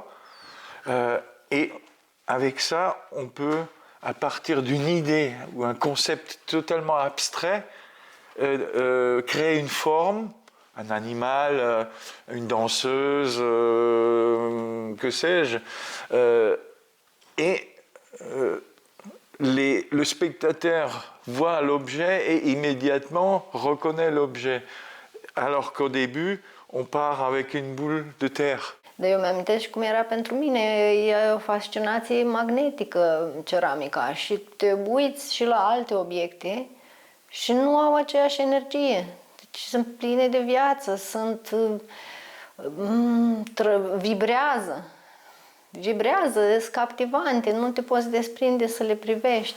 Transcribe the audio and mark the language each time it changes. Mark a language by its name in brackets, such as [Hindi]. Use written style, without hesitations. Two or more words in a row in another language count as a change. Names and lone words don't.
[French] Et avec ça, on peut, à partir d'une idée ou un concept totalement abstrait, créer une forme, un animal, une danseuse, que sais-je. Le spectateur voit l'objet et immédiatement reconnaît l'objet. Alors qu'au début, on part avec une boule de terre. [Romanian] Dar eu mi-amintesc și cum era pentru mine, e o fascinație magnetică ceramica și te uiți și la alte obiecte și nu au aceeași energie. Deci sunt pline de viață, vibrează, sunt captivante, nu te poți desprinde să le privești.